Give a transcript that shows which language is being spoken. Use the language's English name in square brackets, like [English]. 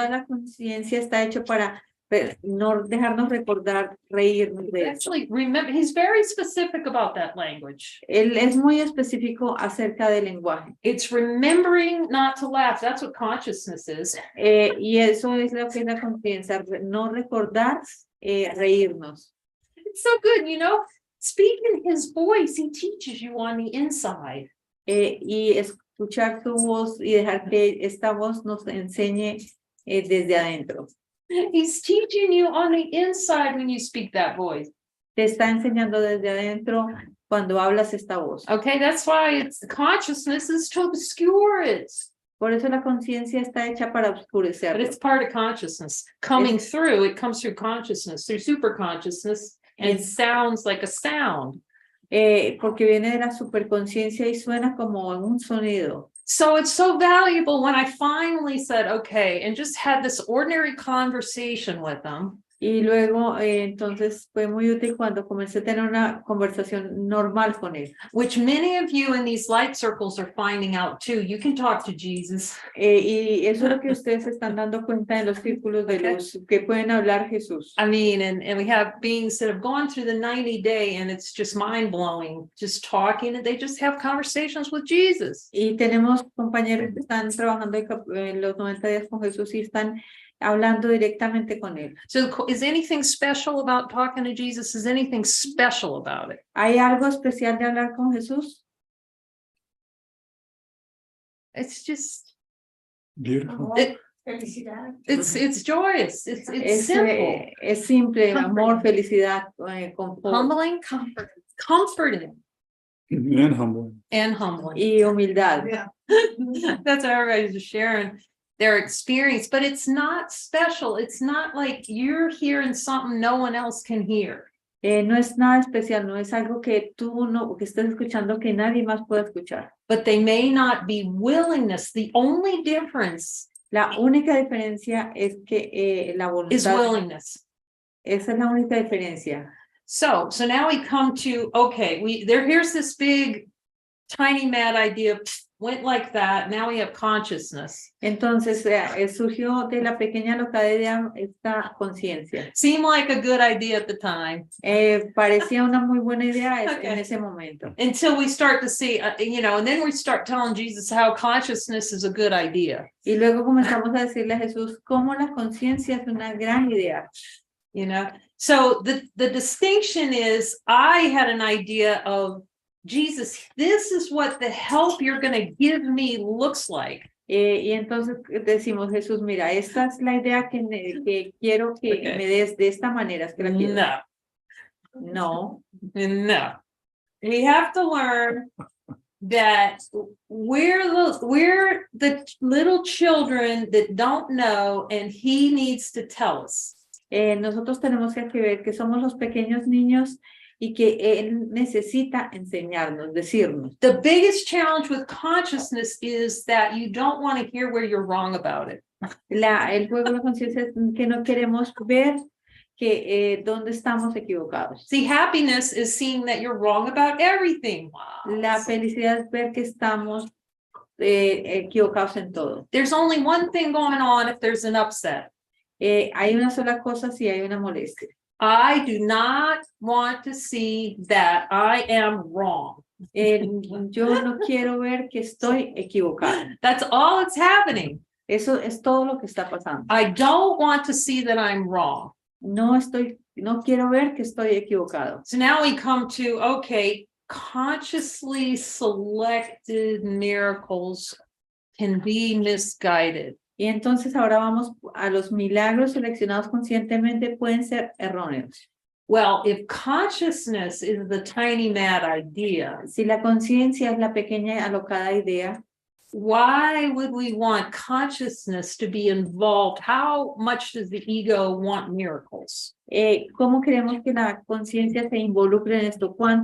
[Spanish] Toda la conciencia está hecho para no dejarnos recordar, reírnos de eso. [English] Actually, remember, he's very specific about that language. [Spanish] Él es muy específico acerca del lenguaje. [English] It's remembering not to laugh. That's what consciousness is. [Spanish] Y eso es lo que es la conciencia, no recordar, reírnos. [English] It's so good, you know, speaking his voice, he teaches you on the inside. [Spanish] Y escuchar tu voz y dejar que esta voz nos enseñe desde adentro. [English] He's teaching you on the inside when you speak that voice. [Spanish] Te está enseñando desde adentro cuando hablas esta voz. [English] Okay, that's why consciousness is to obscure it. [Spanish] Por eso la conciencia está hecha para oscurecer. [English] But it's part of consciousness. It comes through consciousness, through super consciousness, and sounds like a sound. [Spanish] Porque viene de la superconciencia y suena como un sonido. [English] So it's so valuable when I finally said, okay, and just had this ordinary conversation with them. [Spanish] Y luego, entonces, fue muy útil cuando comencé a tener una conversación normal con él. [English] Which many of you in these light circles are finding out too. You can talk to Jesus. [Spanish] Y eso es lo que ustedes están dando cuenta en los círculos de luz, que pueden hablar Jesús. [English] I mean, and we have beings that have gone through the 90-day and it's just mind-blowing, just talking, and they just have conversations with Jesus. [Spanish] Y tenemos compañeros que están trabajando en los 90 días con Jesús y están hablando directamente con él. [English] So is anything special about talking to Jesus? Is anything special about it? [Spanish] ¿Hay algo especial de hablar con Jesús? [English] It's just beautiful. It's joyous. It's simple. [Spanish] Es simple, amor, felicidad, confort. [English] Humbling, comforting. And humbling. And humbling. [Spanish] Y humildad. [English] Yeah. That's what everybody's just sharing their experience, but it's not special. It's not like you're hearing something no one else can hear. [Spanish] No es nada especial, no es algo que tú no, que estés escuchando que nadie más pueda escuchar. [English] But they may not be willingness. The only difference, [Spanish] la única diferencia es que la voluntad [English] is willingness. [Spanish] Esa es la única diferencia. [English] So now we come to, okay, here's this big, tiny mad idea, went like that. Now we have consciousness. [Spanish] Entonces surgió de la pequeña locada idea esta conciencia. [English] Seemed like a good idea at the time. [Spanish] Parecía una muy buena idea en ese momento. [English] Until we start to see, and then we start telling Jesus how consciousness is a good idea. [Spanish] Y luego comenzamos a decirle a Jesús cómo la conciencia es una gran idea. [English] So the distinction is, I had an idea of, Jesus, this is what the help you're going to give me looks like. [Spanish] Y entonces decimos, Jesús, mira, esta es la idea que quiero que me des de esta manera. Es que la quiero. No. [English] We have to learn that we're the little children that don't know, and he needs to tell us. [Spanish] Nosotros tenemos que ver que somos los pequeños niños y que él necesita enseñarnos, decirnos. [English] The biggest challenge with consciousness is that you don't want to hear where you're wrong about it. [Spanish] El juego de la conciencia es que no queremos ver que dónde estamos equivocados. [English] See, happiness is seeing that you're wrong about everything. [Spanish] La felicidad es ver que estamos equivocados en todo. [English] There's only one thing going on if there's an upset. [Spanish] Hay una sola cosa si hay una molestia. [English] I do not want to see that I am wrong. [Spanish] Yo no quiero ver que estoy equivocado. [English] That's all that's happening. [Spanish] Eso es todo lo que está pasando. [English] I don't want to see that I'm wrong. [Spanish] No quiero ver que estoy equivocado. [English] So now we come to, okay, consciously selected miracles can be misguided. [Spanish] Y entonces ahora vamos a los milagros seleccionados conscientemente pueden ser erróneos. [English] Well, if consciousness is the tiny mad idea, [Spanish] Si la conciencia es la pequeña alocada idea, [English] why would we want consciousness to be involved? How much does the ego want miracles? [Spanish] ¿cómo queremos que la conciencia se involucre en esto?